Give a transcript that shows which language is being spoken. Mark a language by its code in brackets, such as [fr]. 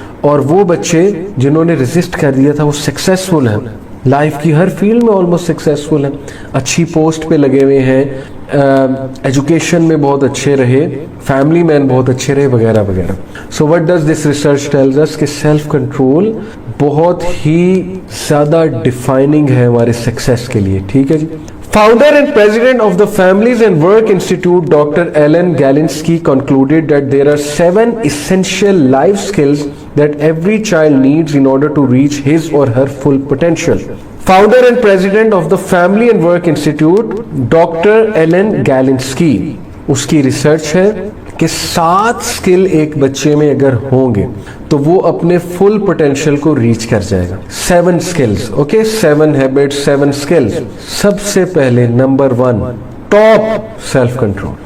[ur] اور وہ بچے جنہوں نے ریزسٹ کر دیا تھا وہ سکسیسفل ہیں, لائف کی ہر فیلڈ میں آلموسٹ سکسیسفل ہیں, اچھی پوسٹ پہ لگے ہوئے ہیں, ایجوکیشن میں بہت اچھے رہے, فیملی مین بہت اچھے رہے, وغیرہ وغیرہ. [en] so what does this research tells us [ur] کہ سیلف کنٹرول بہت ہی زیادہ ڈیفائننگ ہے ہمارے سکسیس کے لیے. ٹھیک ہے جی. [en] Founder and president of the Families and Work Institute, Dr. Ellen Galinsky, concluded that there are 7 essential life skills that every child needs in order to reach his or her full potential. Founder and president of the Family and Work Institute, Dr. [ur] Ellen Galinsky, اس کی research ہے کہ 7 سکل ایک بچے میں اگر ہوں گے تو وہ اپنے فل پوٹینشیل کو ریچ کر جائے گا. 7 سکلز, اوکے, 7 ہیبٹس, 7 سکلز. سب سے پہلے نمبر 1 ٹاپ سیلف کنٹرول.